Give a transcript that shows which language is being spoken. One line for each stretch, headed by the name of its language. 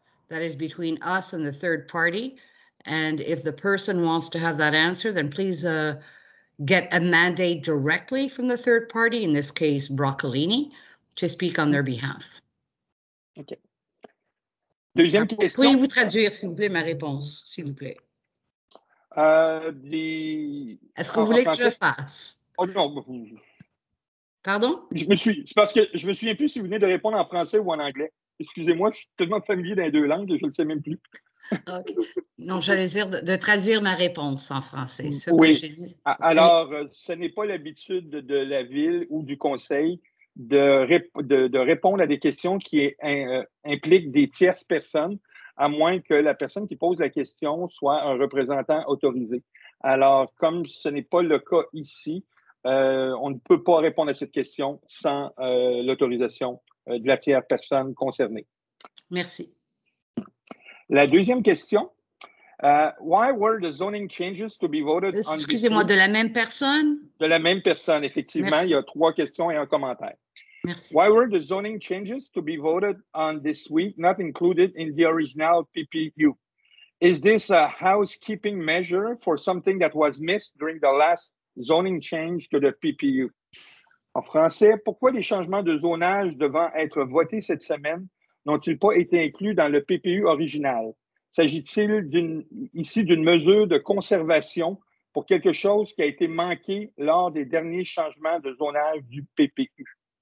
English: That is between us and the third party. And if the person wants to have that answer, then please get a mandate directly from the third party, in this case, Broccolini, to speak on their behalf.
French: OK. Deuxième question. Pourriez-vous traduire, s'il vous plaît, ma réponse, s'il vous plaît? Est-ce que vous voulez que je le fasse? Oh non. Pardon? C'est parce que je me souviens plus si vous venez de répondre en français ou en anglais. Excusez-moi, je suis tellement familier dans les deux langues que je ne le sais même plus. OK. Non, j'allais dire de traduire ma réponse en français. Ce que Oui. j'ai dit. Alors, ce n'est pas l'habitude de la ville ou du conseil de répondre à des questions qui impliquent des tierces personnes, à moins que la personne qui pose la question soit un représentant autorisé. Alors, comme ce n'est pas le cas ici, on ne peut pas répondre à cette question sans l'autorisation de la tierce personne concernée. Merci. La deuxième question.
English: Why were the zoning changes to be voted on?
French: Excusez-moi, de la même personne? De la même personne, effectivement. Merci. Il y a 3 questions et un commentaire. Merci.
English: Why were the zoning changes to be voted on this week not included in the original PPU? Is this a housekeeping measure for something that was missed during the last zoning change to the PPU?
French: En français, pourquoi les changements de zonage devant être votés cette semaine n'ont-ils pas été inclus dans le PPU original? S'agit-il ici d'une mesure de conservation pour quelque chose qui a été manqué lors des derniers changements de zonage du PPU?